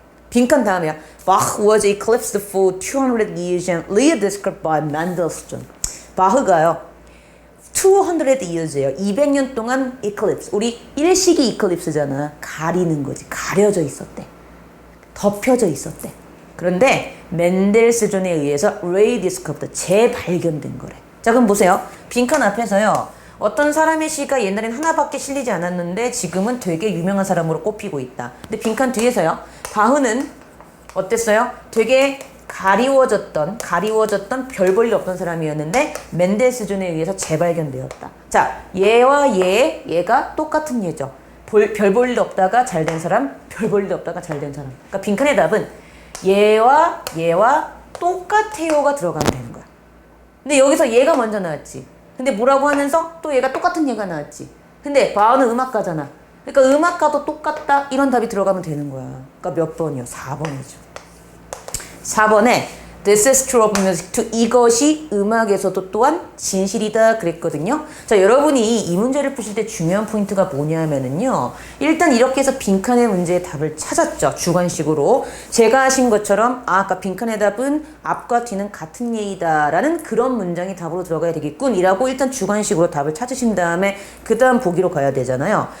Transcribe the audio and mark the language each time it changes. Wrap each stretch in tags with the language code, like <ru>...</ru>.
<ko>빈칸 다음에야</ko> <en>Bach was eclipsed for 200 years and rediscovered by Mendelssohn.</en> <ko>바흐가요</ko> <en>200 years</en> <ko>예요. 200년 동안 eclipse. 우리 일시기 eclipse잖아. 가리는 거지. 가려져 있었대. 덮여져 있었대. 그런데 멘델스존에 의해서 레이디스커프트 재발견된 거래. 자, 그럼 보세요. 빈칸 앞에서요. 어떤 사람의 시가 옛날엔 하나밖에 실리지 않았는데 지금은 되게 유명한 사람으로 꼽히고 있다. 근데 빈칸 뒤에서요. 바흐는 어땠어요? 되게 가리워졌던 별 볼일 없던 사람이었는데 멘델스존에 의해서 재발견되었다. 자, 얘와 얘가 똑같은 얘죠. 별 볼일 없다가 잘 된 사람, 별 볼일 없다가 잘 된 사람. 그러니까 빈칸의 답은 얘와 똑같아요가 들어가면 되는 거야. 근데 여기서 얘가 먼저 나왔지. 근데 뭐라고 하면서 또 얘가 똑같은 얘가 나왔지. 근데 바흐는 음악가잖아. 그러니까 음악가도 똑같다 이런 답이 들어가면 되는 거야. 그러니까 몇 번이요? 4번이죠. 4번에</ko> <en>This is true of music too.</en> <ko>이것이 음악에서도 또한 진실이다 그랬거든요. 자, 여러분이 이 문제를 푸실 때 중요한 포인트가 뭐냐면은요. 일단 이렇게 해서 빈칸의 문제의 답을 찾았죠. 주관식으로. 제가 하신 것처럼 아까 빈칸의 답은 앞과 뒤는 같은 예이다라는 그런 문장이 답으로 들어가야 되겠군 이라고 일단 주관식으로 답을 찾으신 다음에 그 다음 보기로 가야 되잖아요.</ko>